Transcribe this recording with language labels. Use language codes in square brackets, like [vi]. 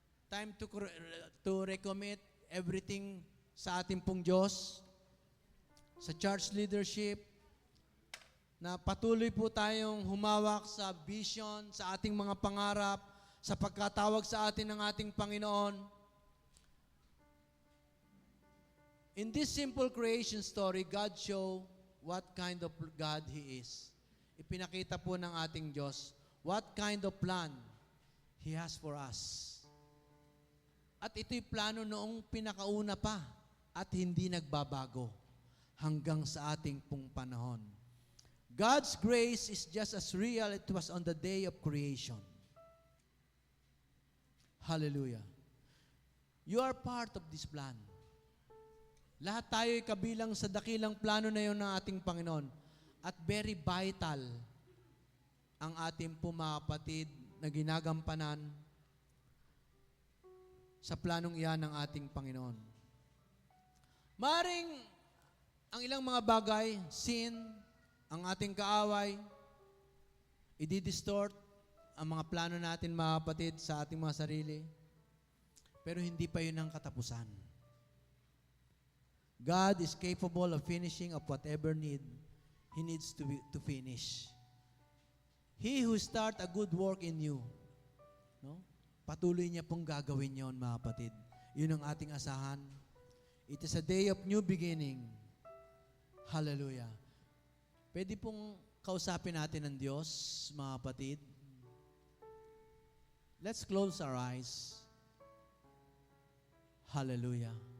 [en] Time to recommit everything [tl] sa ating pong Diyos, sa church leadership, na patuloy po tayong humawak sa vision, sa ating mga pangarap, sa pagkatawag sa atin ng ating Panginoon. [en] In this simple creation story, God show what kind of God He is. [tl] Ipinakita po ng ating Diyos [en] what kind of plan He has for us. [tl] At ito'y plano noong pinakauna pa at hindi nagbabago hanggang sa ating pong panahon. [en] God's grace is just as real it was on the day of creation. Hallelujah. You are part of this plan. [tl] Lahat tayo ay kabilang sa dakilang plano na yun ng ating Panginoon. At very vital ang ating po, mga kapatid, na ginagampanan sa planong iyan ng ating Panginoon. Maring ang ilang mga bagay, sin, ang ating kaaway, i-distort ang mga plano natin, mga kapatid, sa ating mga sarili. Pero hindi pa yun ang katapusan. [en] God is capable of finishing of whatever He needs to finish. He who start a good work in you, no? [tl] Patuloy niya pong gagawin yon, mga kapatid. Yun ang ating asahan. [en] It is a day of new beginning. Hallelujah. [tl] Pwede pong kausapin natin ang Diyos, mga kapatid. [en] Let's close our eyes. Hallelujah.